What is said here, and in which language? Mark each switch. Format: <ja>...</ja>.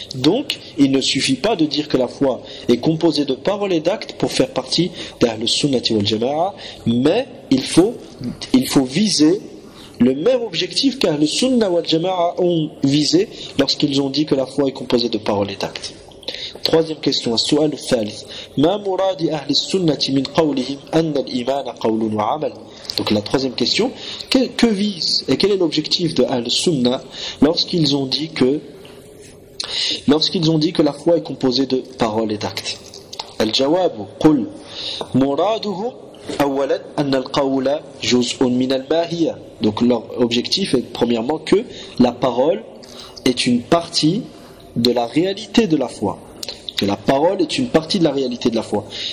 <fr>Donc, il ne suffit pas de dire que la foi est composée de paroles et d'actes pour faire partie d'Al-Sunnah wal-Jama'a, mais il faut viser le même objectif qu'Al-Sunnah wal-Jama'a ont visé lorsqu'ils ont dit que la foi est composée de paroles et d'actes. Troisième question,</fr> <ar>السؤال الثالث. ما مراد أهل السنة من قولهم أن الإيمان قول وعمل.</ar> <fr>Donc la troisième question, que vise et quel est l'objectif de Ahl Sunnah lorsqu'ils ont dit que la foi est composée de paroles et d'actes.</fr> <ar>الجواب قل مرادهم أولا أن القول جزء من الماهية.</ar> <fr>Donc leur objectif est premièrement que la parole est une partie de la réalité de la foi. Que la parole est une partie de la réalité de la foi.</fr>